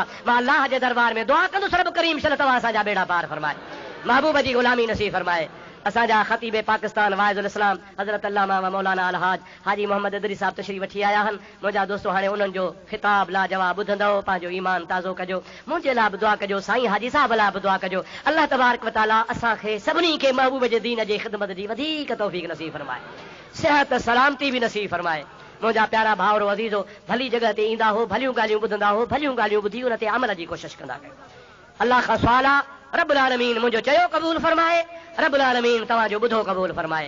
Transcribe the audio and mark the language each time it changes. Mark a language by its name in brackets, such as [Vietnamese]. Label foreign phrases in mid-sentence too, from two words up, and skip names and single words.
[Sindhi] मां अल्लाह जे दरबार में दुआ कंदुसि रब करीम शल तव्हां असांजा बेड़ा पार फरमाए, महबूब जी ग़ुलामी नसीब फरमाए। असांजा ख़तीब पाकिस्तान वाइज़ुल इस्लाम हज़रत अल्लामा व मौलाना अलहाज हाजी मोहम्मद इदरी साहब तशरीफ़ वठी आया आहिनि। मुंहिंजा दोस्तो हाणे उन्हनि जो ख़िताब लाजवाब ॿुधंदव, पंहिंजो ईमान ताज़ो कजो। मुंहिंजे लाइ बि दुआ कजो, साईं हाजी साहब लाइ बि दुआ कजो। अल्लाह तबारक व तआला असांखे सभिनी खे महबूब जे दीन जे ख़िदमत जी वधीक तौफ़ीक़ नसीब फरमाए, सिहत सलामती बि नसीब फरमाए। मुंहिंजा प्यारा भाउरो अज़ीज़ो, भली जॻह ते ईंदा हो, भलियूं ॻाल्हियूं ॿुधंदा हो, भलियूं ॻाल्हियूं ॿुधी उन ते अमल जी कोशिशि कंदा कयो। अल्लाह खां सुवाल आहे, रब्बुल आलमीन मुंहिंजो चयो क़बूल फरमाए, रब्बुल आलमीन तव्हांजो ॿुधो क़बूल फरमाए।